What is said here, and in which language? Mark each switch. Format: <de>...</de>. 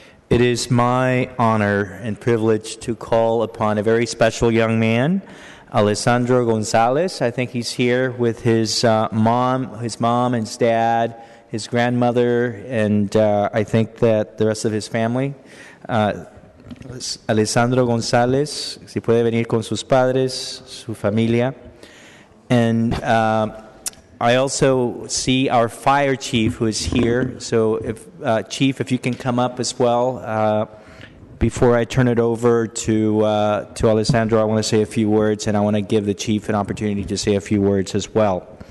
<en>It is my honor and privilege to call upon a very special young man, Alessandro Gonzalez. I think he's here with his mom, and his dad, his grandmother, and I think that the rest of his family.</en> <es>Alessandro González, si puede venir con sus padres, su familia.</es> <en>And I also see our fire chief who is here. So, if Chief, if you can come up as well. Before I turn it over to Alessandro, I want to say a few words, and I want to give the chief an opportunity to say a few words as well.</en>